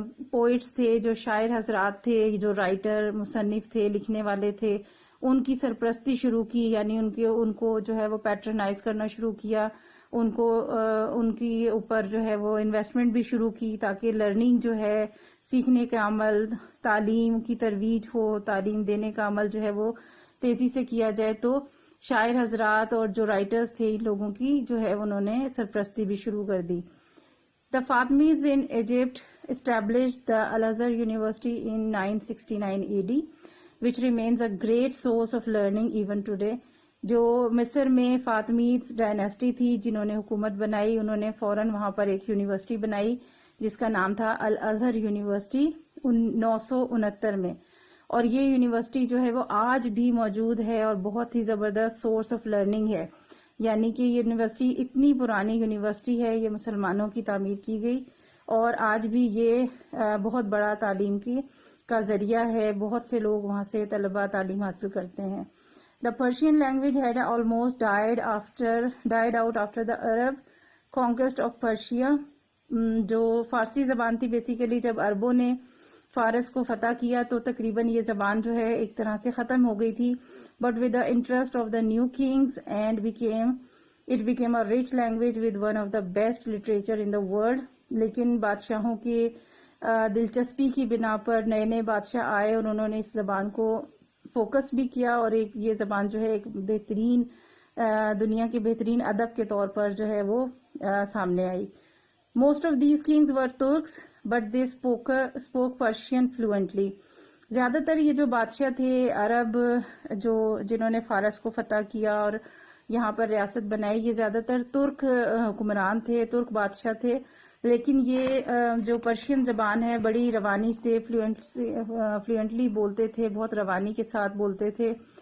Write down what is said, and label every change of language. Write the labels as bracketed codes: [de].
[ur] Poets تھے، جو شاعر حضرات تھے، جو رائٹر مصنف تھے، لکھنے والے تھے، ان کی سرپرستی شروع کی، یعنی ان کو جو ہے وہ پیٹرنائز کرنا شروع کیا، ان کی اوپر جو ہے وہ انویسٹمنٹ بھی شروع کی تاکہ لرننگ جو ہے، سیکھنے کا عمل، تعلیم کی ترویج ہو، تعلیم دینے کا عمل جو ہے وہ تیزی سے کیا جائے. تو شاعر حضرات اور جو رائٹرز تھے ان لوگوں کی جو ہے انہوں نے سرپرستی بھی شروع کر دی. [en] The Fatimids in Egypt established the Al-Azhar University in 969 AD, which remains a great source of learning even today. [ur] جو مصر میں فاطمیز ڈائنیسٹی تھی جنہوں نے حکومت بنائی، انہوں نے فوراً وہاں پر ایک یونیورسٹی بنائی جس کا نام تھا الازہر یونیورسٹی 969 میں، اور یہ یونیورسٹی جو ہے وہ آج بھی موجود ہے اور بہت ہی زبردست سورس آف لرننگ ہے. یعنی کہ یہ یونیورسٹی اتنی پرانی یونیورسٹی ہے، یہ مسلمانوں کی تعمیر کی گئی، اور آج بھی یہ بہت بڑا تعلیم کا ذریعہ ہے. بہت سے لوگ وہاں سے طلبہ تعلیم حاصل کرتے ہیں. [en] The Persian language had almost died out after the Arab conquest of Persia. [ur] جو فارسی زبان تھی بیسیکلی جب عربوں نے فارس کو فتح کیا تو تقریباً یہ زبان جو ہے ایک طرح سے ختم ہو گئی تھی. [en] But with the interest of the new kings and it became a rich language with one of the best literature in the world. [ur] لیکن بادشاہوں کی دلچسپی کی بنا پر نئے نئے بادشاہ آئے اور انہوں نے اس زبان کو فوکس بھی کیا، اور یہ زبان جو ہے ایک بہترین دنیا کے بہترین ادب کے طور پر جو ہے وہ سامنے آئی. [en] Most of these kings were Turks, but they spoke Persian fluently. [ur] زیادہ تر یہ جو بادشاہ تھے عرب جنہوں نے فارس کو فتح کیا اور یہاں پر ریاست بنائی، یہ زیادہ تر ترک حکمران تھے، ترک بادشاہ تھے. لیکن یہ جو پرشین زبان ہے بڑی روانی سے فلوئنٹلی بولتے تھے، بہت روانی کے ساتھ بولتے تھے.